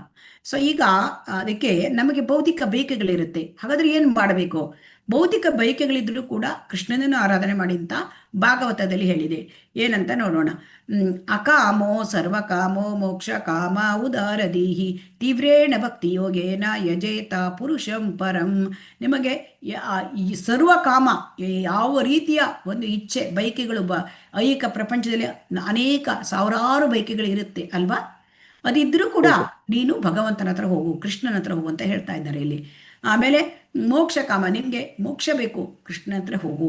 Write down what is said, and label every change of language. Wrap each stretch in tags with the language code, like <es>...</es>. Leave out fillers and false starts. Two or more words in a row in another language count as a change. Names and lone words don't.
<kn>ಸೊ ಈಗ ಅದಕ್ಕೆ ನಮಗೆ ಭೌತಿಕ ಬಯಕೆಗಳಿರುತ್ತೆ. ಹಾಗಾದ್ರೆ ಏನು ಮಾಡಬೇಕು? ಭೌತಿಕ ಬಯಕೆಗಳಿದ್ರೂ ಕೂಡ ಕೃಷ್ಣನನ್ನು ಆರಾಧನೆ ಮಾಡಿ ಅಂತ ಭಾಗವತದಲ್ಲಿ ಹೇಳಿದೆ. ಏನಂತ ನೋಡೋಣ.</kn> <sa>ಅಕಾಮೋ ಸರ್ವಕಾಮೋ ಮೋಕ್ಷ ಕಾಮ ಉದಾರದೀಹಿ ತೀವ್ರೇಣ ಭಕ್ತಿ ಯೋಗೇನ ಯಜೇತ ಪುರುಷಂ ಪರಂ.</sa> <kn>ನಿಮಗೆ ಈ ಸರ್ವಕಾಮ, ಯಾವ ರೀತಿಯ ಒಂದು ಇಚ್ಛೆ ಬಯಕೆಗಳು ಐಹಿಕ ಪ್ರಪಂಚದಲ್ಲಿ ಅನೇಕ ಸಾವಿರಾರು ಬಯಕೆಗಳು ಇರುತ್ತೆ ಅಲ್ವಾ. ಅದಿದ್ರೂ ಕೂಡ ನೀನು ಭಗವಂತನ ಹತ್ರ ಹೋಗು, ಕೃಷ್ಣನ ಹತ್ರ ಹೋಗು ಅಂತ ಹೇಳ್ತಾ ಇದ್ದಾರೆ ಇಲ್ಲಿ. ಆಮೇಲೆ ಮೋಕ್ಷ ಕಾಮ, ನಿಮಗೆ ಮೋಕ್ಷ ಬೇಕು, ಕೃಷ್ಣನ ಹತ್ರ ಹೋಗು.</kn>